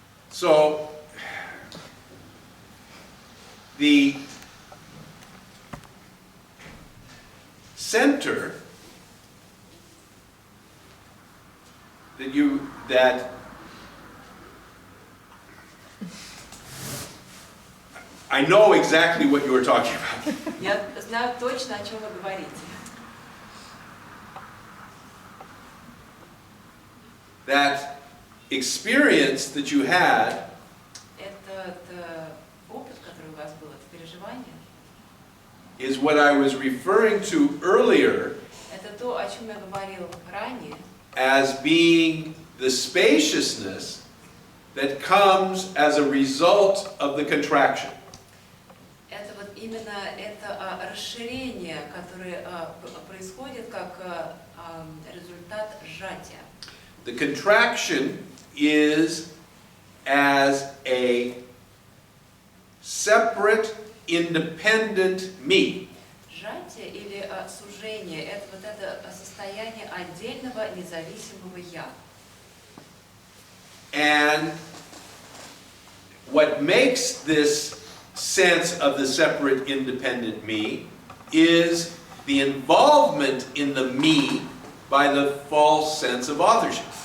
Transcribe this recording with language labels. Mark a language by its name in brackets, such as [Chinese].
[English] So, the center that I know exactly what you were talking about. [Russian] Я знаю точно, о чем вы говорите. [English] That experience that you had [Russian] Этот опыт, который у вас был, это переживание, [English] is what I was referring to earlier [Russian] это то, о чем я говорил ранее, [English] as being the spaciousness that comes as a result of the contraction. [Russian] Это вот именно это расширение, которое происходит как результат сжатия. [English] The contraction is as a separate, independent me. [Russian] Сжатие или сужение – это вот это состояние отдельного независимого «я». [English] And what makes this sense of the separate, independent me is the involvement in the me by the false sense of authorship.